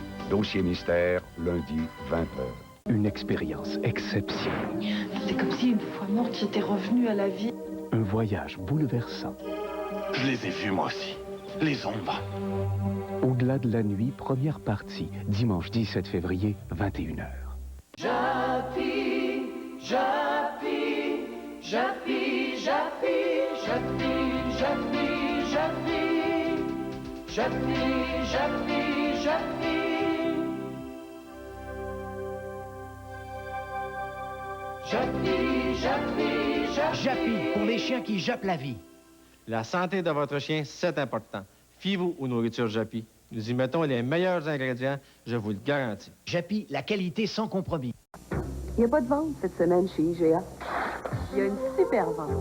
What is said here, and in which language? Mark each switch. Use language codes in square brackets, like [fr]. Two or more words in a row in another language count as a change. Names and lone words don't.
[fr] Dossier mystère, lundi, 20h. Une expérience exceptionnelle. C'est comme si une fois morte, j'étais revenue à la vie. Un voyage bouleversant. Je les ai vus, moi aussi. Les ombres. Au-delà de la nuit, première partie, dimanche 17 février, 21h. Japy, Japy, Japy, Japy, Japy, Japy, Japy, Japy, Japy, Japy. Japy, Japy, Japy. Japy, pour les chiens qui jappent la vie. La santé de votre chien, c'est important. Fiez-vous aux nourritures Japy. Nous y mettons les meilleurs ingrédients, je vous le garantis. Japy, la qualité sans compromis. Il n'y a pas de vente cette semaine chez IGA. Il y a une super vente.